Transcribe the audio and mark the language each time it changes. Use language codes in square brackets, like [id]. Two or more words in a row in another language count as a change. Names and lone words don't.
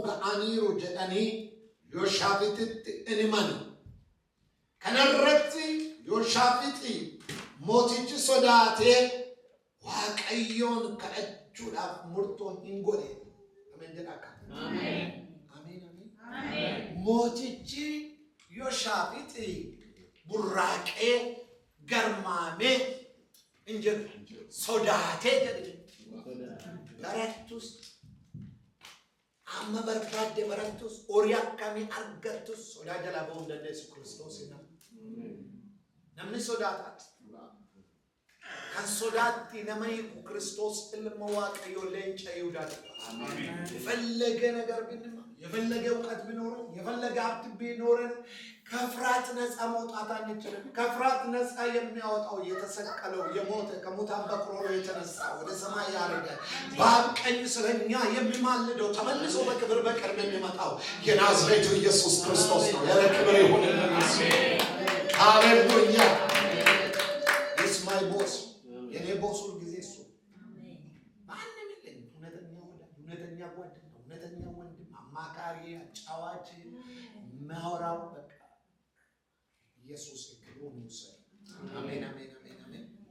[om] ga'aniiru jedhanii Yooshaafititti hin himani kanarratti Yooshaafixi mootichi sodaatee waaqayyoon kadhachuudhaaf murtoo hin godhe amen jedhaka amen amen amen mootichi Yooshaafixi burraaqee garmaamee inje sodaatee jedhe barattus amma barbaadde barattus horii akkamii argattus sodaa jalaa ba'uu hin dandeessu Kiristoosiin namni sodaatat kan sodaatti nama hiiku Kiristoos ilma waaqayyoo leenca [am] Yihudaa አሜን የፈለገ ነገር ቢንማ የፈለገ ዕውቀት ቢኖረን የፈለገ ሀብት ቢኖረን ከፍርሃት ነፃ መውጣት አንችልም ከፍርሃት ነፃ የሚያወጣው የተሰቀለው የሞተ ከሙታን በኩር የተነሳ ወደ ሰማይ ያረገ በአብ ቀኝ ስለኛ የሚማልደው ተመልሶ በክብር በቅርብ የሚመጣው የናዝሬቱ ኢየሱስ ክርስቶስ ነው ለክብር ይሁንልን አሜን ሃሌሉያ [en] is my boss [am] የኔ ቦስ ሁሉ ጊዜ እሱ ማንም የለኝም እውነተኛ ጓደኛ እውነተኛ ወንድም አማካሪ አጫዋች ማውራው በቃ ኢየሱስ ክብሩን ይውሰድ አሜን አሜን አሜን አሜን